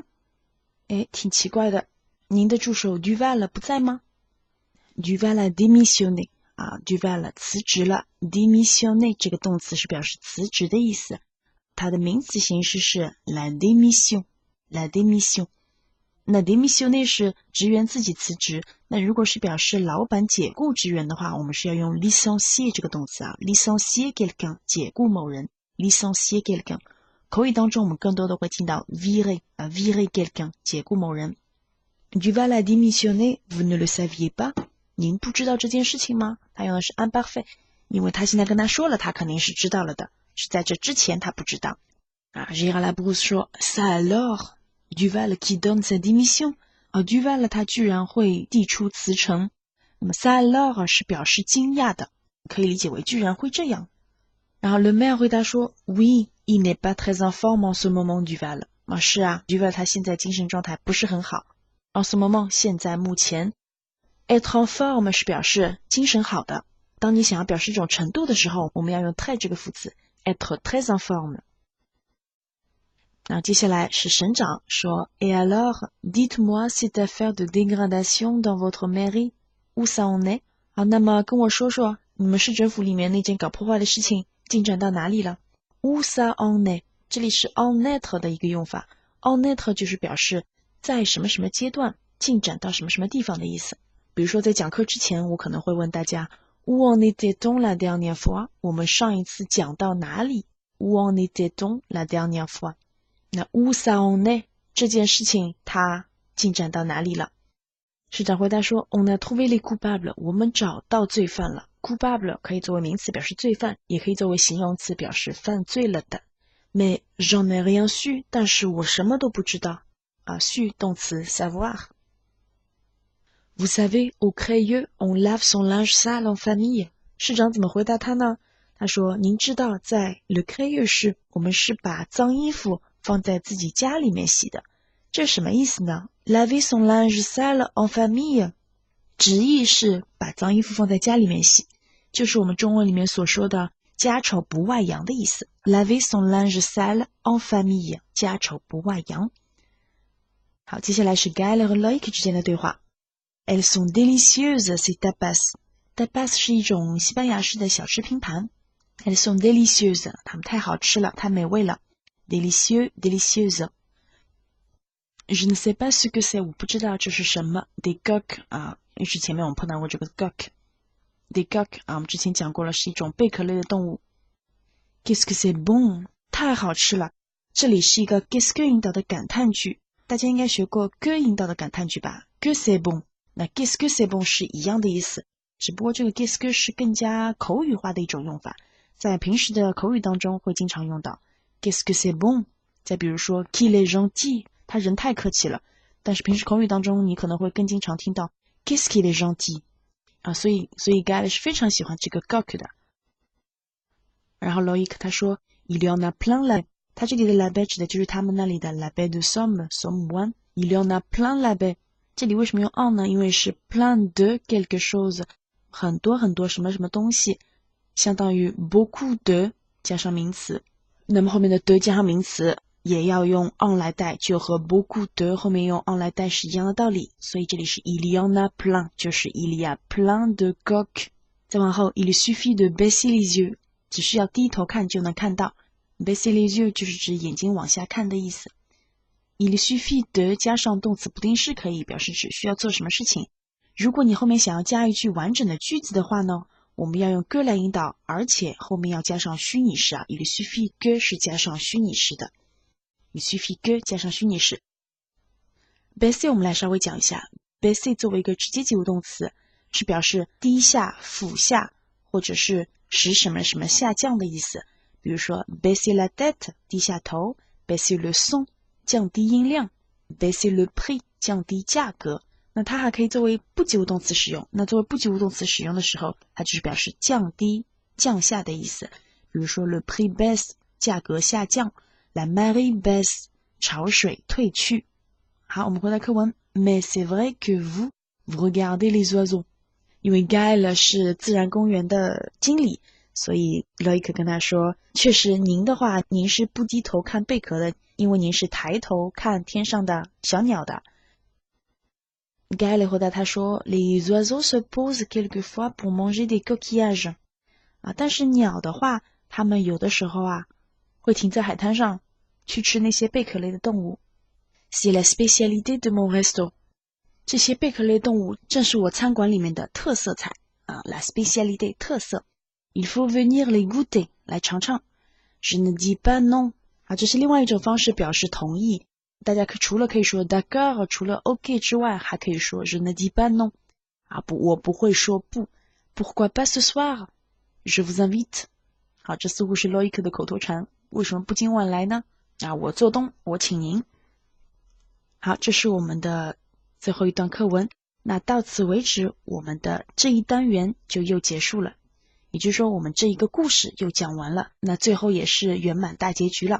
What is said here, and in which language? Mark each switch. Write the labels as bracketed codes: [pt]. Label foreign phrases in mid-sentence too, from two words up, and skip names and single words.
[zh] 哎，挺奇怪的，您的助手 Duval 不在吗 ？ [fr] Duval a démissionné， [zh] 啊 ，Duval 辞职了。démissionner 这个动词是表示辞职的意思，它的名词形式是 [fr] la démission。 La démission， [zh] 那 démissionner 是职员自己辞职，那如果是表示老板解雇职员的话，我们是要用 licencier 这个动词啊 ， [fr] licencier quelqu'un [zh] 解雇某人 ， [fr] licencier quelqu'un。 [zh] 口语当中我们更多的会听到 virer 啊 [fr] virer quelqu'un [zh] 解雇某人。 [fr] Duval a démissionné, vous ne le saviez pas？ [zh] 您不知道这件事情吗？他用的是 imparfait， 因为他现在跟他说了，他肯定是知道了的，是在这之前他不知道。啊 ，Gérard Labrousse 说 [fr] ça alors。 Duval qui donne sa démission， [zh] Duval 他居然会递出辞呈。那么 [fr] ça alors [zh] 是表示惊讶的，可以理解为居然会这样。 [fr] 然后 le maire [zh] 回答说 [fr] oui, il n'est pas très en forme en ce moment Duval。 [zh] 是啊 ，Duval 他现在精神状态不是很好。 [fr] en ce moment [zh] 现在目前 [fr] être en forme [zh] 是表示精神好的。当你想要表示一种程度的时候，我们要用 très 这个副词 [fr] être très en forme。 [zh] 那接下来是省长说 [fr] Et alors, dites-moi cette affaire de dégradation dans votre mairie, où ça en est？ [zh] 好，那么跟我说说你们市政府里面那件搞破坏的事情进展到哪里了 ？ [fr] Où ça en est？ [zh] 这里是 [fr] en être [zh] 的一个用法 ， [fr] en être [zh] 就是表示在什么什么阶段进展到什么什么地方的意思。比如说在讲课之前，我可能会问大家 [fr] Où en était-on la dernière fois？ [zh] 我们上一次讲到哪里 ？ [fr] Où en était-on la dernière fois？ [zh] 那 [fr] où ça en est [zh] 这件事情它进展到哪里了？市长回答说 [fr] On a trouvé les coupables， [zh] 我们找到罪犯了。coupable 可以作为名词表示罪犯，也可以作为形容词表示犯罪了的。 [fr] Mais j'en ai rien su， [zh] 但是我什么都不知道。 [fr] 啊，su 动词 savoir。Vous savez, au Crayeux, on lave son linge sale en famille。 [zh] 市长怎么回答他呢？他说：“您知道，在 Le Crayeux 市，我们是把脏衣服放在自己家里面洗的。这什么意思呢？ [fr] Laver son linge sale en famille [zh] 直译是把脏衣服放在家里面洗，就是我们中文里面所说的家丑不外扬的意思。 [fr] Laver son linge sale en famille [zh] 家丑不外扬。好，接下来是 Gaël 和 Loïc 之间的对话。 [fr] Elles sont délicieuses ces tapas。 [zh] tapas 是一种西班牙式的小吃拼盘。 [fr] Elles sont délicieuses [zh] 它们太好吃了，太美味了。 [fr] Délicieux, délicieuse。 Je ne sais pas ce que c'est [zh] 我不知道这是什么。 [fr] Des coqs [zh] 因为是前面我们碰到过这个 coq。 [fr] Des coqs [zh] 我们之前讲过了，是一种贝壳类的动物。 [fr] Qu'est-ce que c'est bon [zh] 太好吃了。这里是一个 [fr] qu'est-ce que [zh] 引导的感叹句，大家应该学过 que 引导的感叹句吧？ [fr] Que c'est bon [zh] 那 [fr] qu'est-ce que c'est bon [zh] 是一样的意思，只不过这个 [fr] qu'est-ce que [zh] 是更加口语化的一种用法，在平时的口语当中会经常用到 [fr] qu'est-ce que c'est bon。 [zh] 再比如说 [fr] qu'il est gentil [zh] 他人太客气了，但是平时口语当中你可能会更经常听到 [fr] qu'est-ce qu'il est gentil [zh] 所以 Gaël 是非常喜欢这个 coq 的。 [fr] 然后 Loïc [zh] 他说 [fr] il y en a plein là， [zh] 他这里的 là-bas 指的就是他们那里的 [fr] la baie de Somme [zh] 湾。 [fr] il y en a plein là-bas， [zh] 这里为什么用 en 呢？因为是 [fr] plein de quelque chose [zh] 很多很多什么什么东西，相当于 [fr] beaucoup de [zh] 加上名词，那么后面的 de 加上名词也要用 en 来带，就和 [fr] beaucoup de [zh] 后面用 en 来带是一样的道理，所以这里是 [fr] il y en a plein [zh] 就是 [fr] il y a plein de coqs。再往后 il suffit de baisser les yeux [zh] 只需要低头看就能看到， [fr] baisser les yeux [zh] 就是指眼睛往下看的意思。 [fr] il suffit de [zh] 加上动词不定式可以表示只需要做什么事情。如果你后面想要加一句完整的句子的话呢，我们要用 que 来引导，而且后面要加上虚拟式 [fr] il suffit que [zh] 是加上虚拟式的。 [fr] il suffit que [zh] 加上虚拟式。baisser 我们来稍微讲一下， baisser 作为一个直接及物动词，是表示低下、俯下，或者是使什么什么下降的意思。 [fr] 比如说 baisser la tête [zh] 低下头， [fr] baisser le son [zh] 降低音量， [fr] baisser le prix [zh] 降低价格。那它还可以作为不及物动词使用，那作为不及物动词使用的时候，它就是表示降低、降下的意思。 [fr] 比如说 le prix baisse [zh] 价格下降， [fr] la marée baisse [zh] 潮水退去。好，我们回到课文。 [fr] Mais c'est vrai que vous regardez les oiseaux。 [zh] 因为 Gaël 是自然公园的经理，所以 Loïc 跟他说，确实您的话，您是不低头看贝壳的，因为您是抬头看天上的小鸟的。Gaël 回答他说 [fr] Les oiseaux se posent quelquefois pour manger des coquillages。 [zh] 但是鸟的话，它们有的时候会停在海滩上去吃那些贝壳类的动物。 [fr] C'est la spécialité de mon resto。 [zh] 这些贝壳类动物正是我餐馆里面的特色菜 [fr] la spécialité [zh] 特色。 [fr] Il faut venir les goûter [zh] 来尝尝。 [fr] Je ne dis pas non [zh] 这是另外一种方式表示同意。大家除了可以说 d'accord 除了 OK 之外，还可以说 [fr] je ne dis pas non [zh] 不，我不会说不。 [fr] Pourquoi pas ce soir Je vous invite。 [zh] 好，这似乎是 Loïc 的口头禅，为什么不今晚来呢？我做东，我请您。好，这是我们的最后一段课文。那到此为止，我们的这一单元就又结束了，也就是说我们这一个故事又讲完了，那最后也是圆满大结局了。